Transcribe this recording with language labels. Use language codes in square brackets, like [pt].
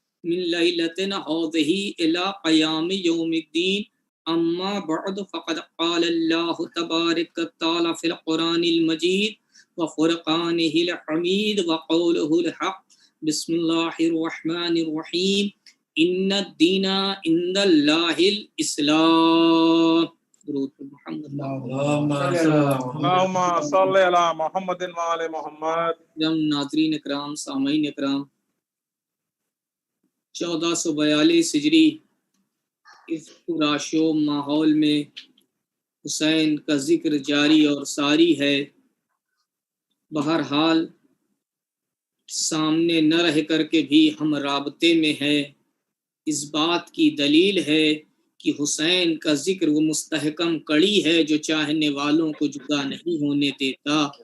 [ar] من لیلتنا هذه الى قیام یوم الدین اما بعد فقد قال اللہ تبارک تعالی فی القرآن المجید وفرقانہ الحمید وقولہ الحق بسم اللہ الرحمن الرحیم ان الدین عند اللہ الاسلام [ur] درود پر محمد [ar] اللهم صل على محمد وعلى محمد. [ur] ناظرین اکرام، سامعین اکرام، 1442 ہجری اس پراشو ماحول میں حسین کا ذکر جاری اور ساری ہے۔ بہرحال سامنے نہ رہ کر کے بھی ہم رابطے میں ہیں۔ اس بات کی دلیل ہے کہ حسین کا ذکر وہ مستحکم کڑی ہے جو چاہنے والوں کو جدا نہیں ہونے دیتا۔